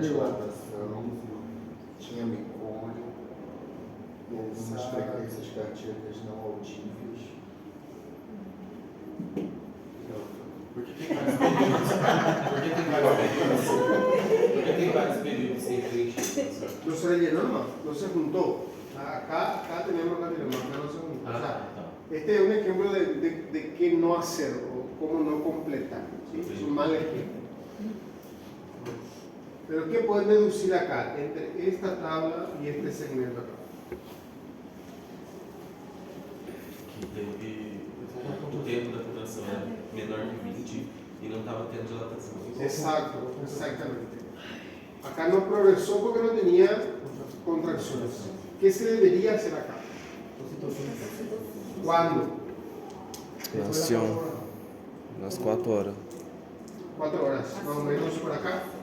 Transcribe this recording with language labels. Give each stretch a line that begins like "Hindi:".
Portuguese: dilatação, tinha mecônio, umas frequências cardíacas não audíveis. Por que tem vários períodos? Por que tem vários períodos? Por que tem vários períodos sem preencher?
Spanish: No se rellenó nomás, no se juntó. Acá tenemos acá tenemos, acá no se juntó. O sea, tá. este es un ejemplo de qué no hacer o cómo no completar. ¿Sí? Es un mal ejemplo. Pero ¿qué puedes deducir acá entre esta tabla y este segmento acá?
Portuguese: Que teve o tempo da contração era menor que 20 e não estava tendo dilatação.
Spanish: Exacto, exactamente. Acá no progresó porque no tenía contracciones. ¿Qué se debería hacer acá? ¿Cuándo?
Portuguese: Nação. Nas 4 horas.
Spanish: 4 horas, más o menos por acá.